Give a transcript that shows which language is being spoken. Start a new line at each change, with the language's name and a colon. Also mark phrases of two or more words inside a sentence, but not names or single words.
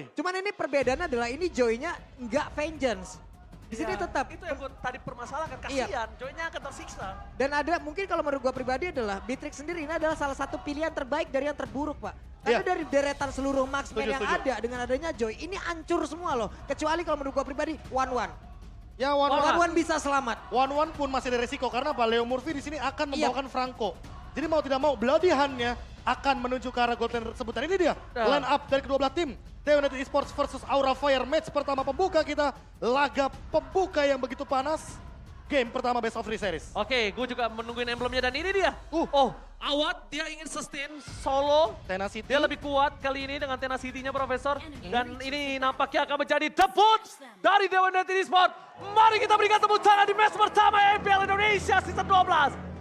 Indonesian: cuman ini perbedaannya adalah ini Joy-nya nggak vengeance. Di sini Ya, tetap. Itu yang gue tadi permasalahkan, Iya. kasihan. Joy-nya akan tersiksa. Dan ada mungkin kalau menurut gue pribadi adalah Beatrix sendiri ini adalah salah satu pilihan terbaik dari yang terburuk Pak. Karena Iya. dari deretan seluruh marksman Setuju, yang setuju. ada dengan adanya Joy ini hancur semua loh. Kecuali kalau menurut gue pribadi
English: one-one.
Indonesian: Ya,
English: one-one. One-one
Indonesian: bisa selamat.
English: One-one
Indonesian: pun masih ada resiko karena apa? Leo Murphy di sini akan Iya. membawakan Franco. Jadi mau tidak mau Bloody Hand-nya akan menuju ke arah
English: gold lane
Indonesian: tersebut. Dan ini dia
English: line up
Indonesian: dari kedua belah tim. Dewa United Esports versus Aura Fire. Match pertama pembuka kita. Laga pembuka yang begitu panas. Game pertama
English: best of 3 series.
Indonesian: Oke, gue juga menungguin emblemnya dan ini dia. Oh. Awat dia ingin
English: sustain solo.
Indonesian: Tenacity. Dia lebih kuat kali ini dengan tenacity-nya Profesor. Dan ini nampaknya akan menjadi debut dari Dewa United Esports. Mari kita berikan tepuk tangan di match pertama EPL Indonesia Season 12.